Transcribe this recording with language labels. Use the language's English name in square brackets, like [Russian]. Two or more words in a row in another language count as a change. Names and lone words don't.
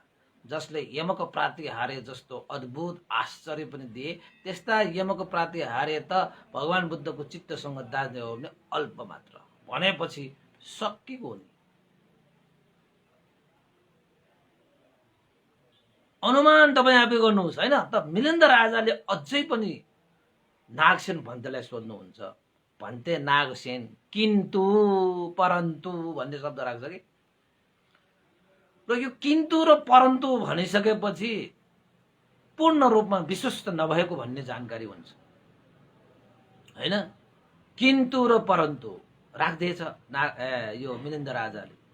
[Nepali] जसले यमक प्रातिहार्य जस्तो अद्भुत आश्चर्य पनि दिए, त्यस्ता यमक प्रातिहार्य त भगवान बुद्धको चित्तसँग दाज्ने हो भने अल्प मात्र भनेपछि सकिएको नि। अनुमान तपाईँ आफै गर्नुहोस्, होइन त। वीरेन्द्र राजाले अझै पनि नागसेन भन्तेलाई सोध्नुहुन्छ। भन्ते नागसेन किन्तु परन्तु भन्ने शब्द राख्छ कि, र यो किन्तु र परन्तु भनिसकेपछि पूर्ण रूपमा विश्वस्त नभएको भन्ने जानकारी हुन्छ, हैन। किन्तु र परन्तु राख्दैछ यो वीरेन्द्र राजाले।